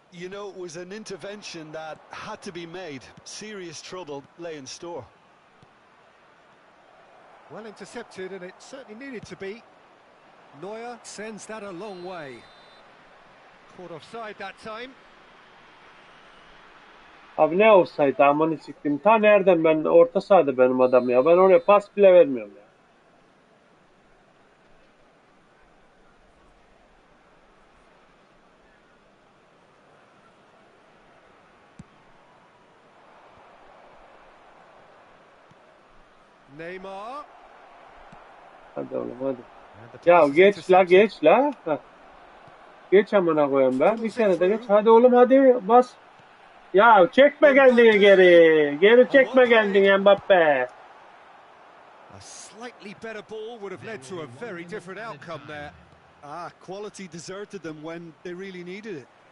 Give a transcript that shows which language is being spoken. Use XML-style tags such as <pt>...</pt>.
<en>You know, it was an intervention that had to be made. Serious trouble lay in store. Well intercepted, and it certainly needed to be. Neuer sends that a long way. Caught offside that time.</en> <tr>Abi ne olsaydı amanı siktim. Ta nereden ben orta sahada benim adam ya. Ben oraya pas bile vermiyorum ya. Neymar. Hadi oğlum hadi.</tr> <en>And the</en> <tr>Ya</tr> <en>pass is</en> <tr>geç la</tr> <en>intercepted.</en> <tr>geç la. Heh. Geç amına koyayım ben. Bir kere de geç. Hadi oğlum hadi bas. Ya çekme kendini geri. Geri çekme kendini Mbappe.</tr> <en>A slightly better ball would have led to a very different outcome there. Ah, quality deserted them when they really needed it.</en>